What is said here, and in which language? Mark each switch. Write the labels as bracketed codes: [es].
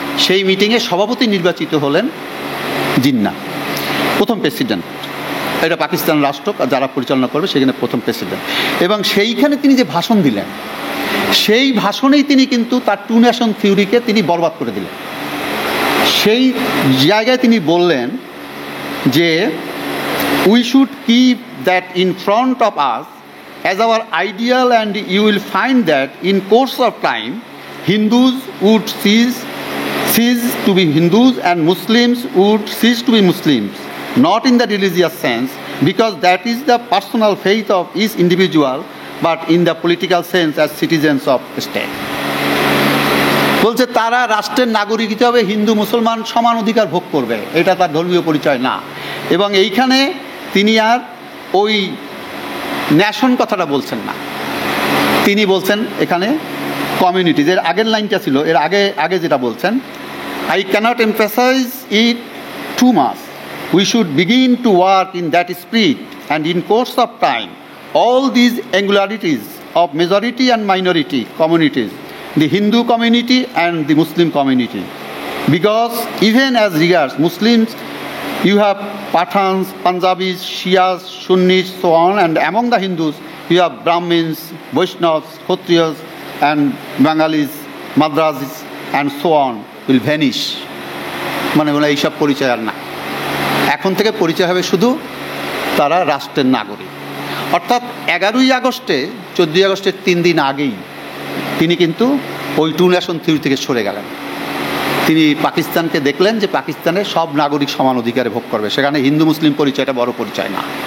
[bn] সেই মিটিংয়ে সভাপতি নির্বাচিত হলেন জিন্না, প্রথম প্রেসিডেন্ট। এটা পাকিস্তান রাষ্ট্র যারা পরিচালনা করবে সেখানে প্রথম প্রেসিডেন্ট। এবং সেইখানে তিনি যে ভাষণ দিলেন, সেই ভাষণেই তিনি কিন্তু তার টু নেশন থিওরিকে তিনি বরবাদ করে দিলেন। সেই জায়গায় তিনি বললেন যে [en] We should keep that in front of us as our ideal, and you will find that in course of time Hindus would cease to be Hindus and Muslims would cease to be Muslims, not in the religious sense, because that is the personal faith of each individual, but in the political sense as citizens of the state. [bn] বলছে তারা রাষ্ট্রের নাগরিক হিসাবে হিন্দু মুসলমান সমান অধিকার ভোগ করবে, এটা তার ধর্মীয় পরিচয় না। এবং এইখানে তিনি আর ওই ন্যাশন কথাটা বলছেন না, তিনি বলছেন এখানে কমিউনিটিজ। এর আগের লাইনটা ছিল, এর আগে যেটা বলছেন, [en] I cannot emphasize it too much. We should begin to work in that spirit, and in course of time, all these angularities of majority and minority communities, the Hindu community and the Muslim community, because even as regards Muslims, you have Pathans, Punjabis, Shias, Sunnis, so on, and among the Hindus, you have Brahmins, Vaishnavas, Kshatriyas, and Bengalis, Madrasis, and so on, will vanish. [bn] মানে এইসব পরিচয় আর না, এখন থেকে পরিচয় হবে শুধু তারা রাষ্ট্রের নাগরিক। অর্থাৎ 11ই আগস্টে, 14ই আগস্টের 3 দিন আগেই তিনি কিন্তু ওই টু ন্যাশন থিওরি থেকে সরে গেলেন। তিনি পাকিস্তানকে দেখলেন যে পাকিস্তানে সব নাগরিক সমান অধিকারে ভোগ করবে, সেখানে হিন্দু মুসলিম পরিচয়টা বড় পরিচয় না।